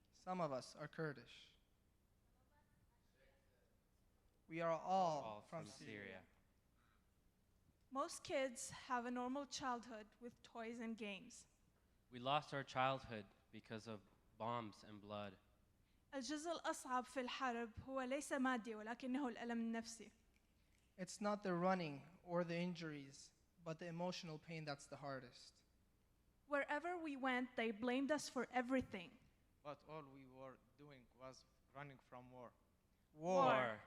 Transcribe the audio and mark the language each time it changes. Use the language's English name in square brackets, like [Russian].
[English] Some of us are Kurdish. We are all from Syria. Most kids have a normal childhood with toys and games. We lost our childhood because of bombs and blood. [Arabic] الجزء الأصعب في الحرب هو ليس مادي ولكنه الألم النفسي. [English] It's not the running or the injuries, but the emotional pain that's the hardest. Wherever we went, they blamed us for everything. But all we were doing was running from war. War.